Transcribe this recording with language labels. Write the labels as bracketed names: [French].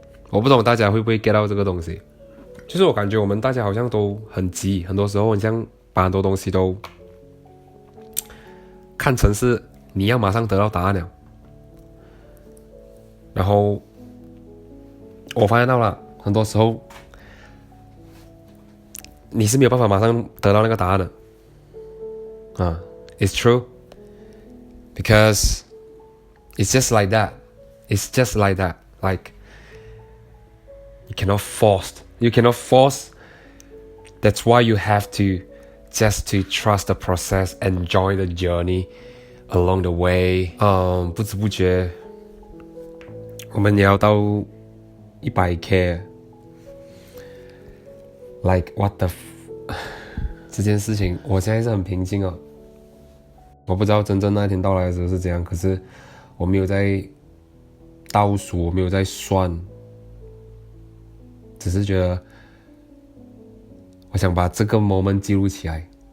[Chinese] 我不懂大家会不会 get 到这个东西，就是我感觉我们大家好像都很急，很多时候很像把很多东西都看成是你要马上得到答案了。然后我发现到了，很多时候你是没有办法马上得到那个答案的。 [English] It's true, because it's just like that. It's just like that. Like you cannot force. That's why you have to just to trust the process, enjoy the journey along the way. [Chinese] 不知不觉我们也要到100K。 [English] Like what the [Chinese] 这件事情我现在是很平静哦。我不知道真正那天到来的时候是怎样，可是我没有在倒数，我没有在算，只是觉得我想把这个 moment 记录起来。